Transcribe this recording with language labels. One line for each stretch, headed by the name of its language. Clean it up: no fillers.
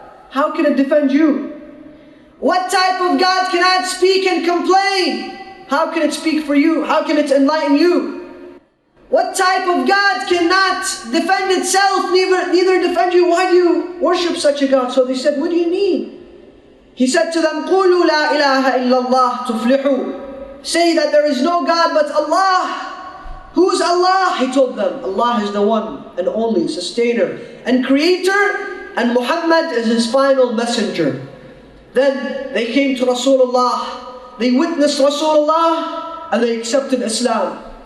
English: How can it defend you? What type of God cannot speak and complain? How can it speak for you? How can it enlighten you? What type of God cannot defend itself, neither defend you? Why do you worship such a God?" So they said, "What do you need?" He said to them,
Arabic: "قُولُوا لَا إِلَهَ إِلَّا اللَّهُ تُفْلِحُوا."
English: Say that there is no God but Allah. Who's Allah? He told them, Allah is the one and only sustainer and creator, and Muhammad is his final messenger. Then they came to Rasulullah. They witnessed Rasulullah, and they accepted Islam.